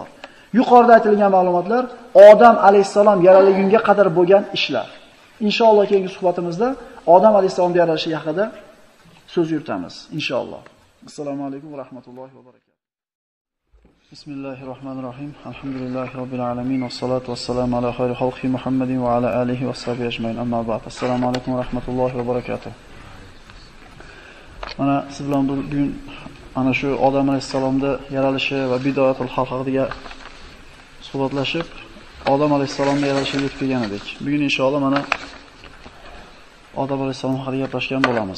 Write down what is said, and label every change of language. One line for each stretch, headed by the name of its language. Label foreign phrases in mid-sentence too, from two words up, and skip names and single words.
Uzbek: Yuqorida aytilgan ma'lumotlar Odam alayhisalom yaralgunga qadar bo'lgan ishlar. Inshaalloh keyingi suhbatimizda Odam alayhisalom yaralishi haqida so'z yuritamiz inshaalloh.
Arabic: السلام عليكم ورحمة الله وبركاته. بسم الله الرحمن الرحيم. الحمد لله رب العالمين والصلاة والسلام على خير خلق محمد وعلى آله وصحبه أجمعين. أما بعد. السلام عليكم ورحمة الله وبركاته.
Uzbek: Mana siz bilan bugun ana shu Odam alayhisalomning yaralishi va
Arabic: بداية الخلق
Uzbek: haqida suhbatlashib, Odam alayhisalomning yaralishiga yetib kelgan edik. Bugun inshaalloh mana Odam alayhisalom haqida gaplashgan bo'lamiz.